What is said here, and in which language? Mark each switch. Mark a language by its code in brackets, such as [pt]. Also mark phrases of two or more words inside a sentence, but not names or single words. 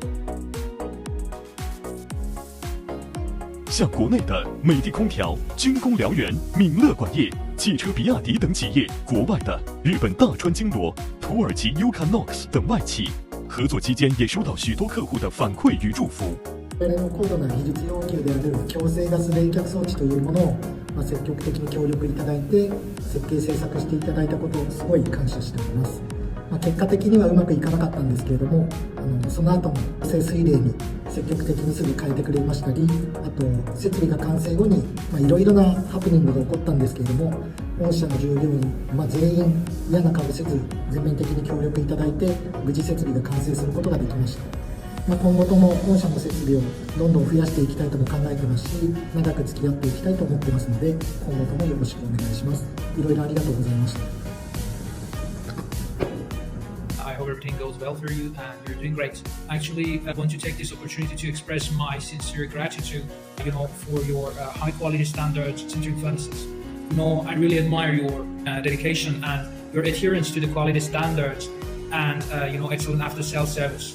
[zh] 像国内的美的空调、军工燎原、闽乐管业、汽车比亚迪等企业，国外的日本大川经罗、土耳其 Huichengsheng 等外企，合作期间也收到许多客户的反馈与祝福。 [ja] 我々の高度な技術要求である強制ガス冷却装置というものを、積極的に協力いただいて設計制作していただいたことをすごい感謝しております。結果的にはうまくいかなかったんですけれども、その後も清水冷に積極的にすぐ変えてくれましたり、あと設備が完成後にいろいろなハプニングが起こったんですけれども、御社の従業員、全員嫌な顔せず全面的に協力いただいて無事設備が完成することができました。今後とも御社の設備をどんどん増やしていきたいとも考えてますし、長く付き合っていきたいと思ってますので、今後ともよろしくお願いします。いろいろありがとうございました。 [en] I hope everything goes well for you and you're doing great. Actually, I want to take this opportunity to express my sincere gratitude, for your high quality standards centering furnaces. I really admire your dedication and your adherence to the quality standards and excellent after sales service.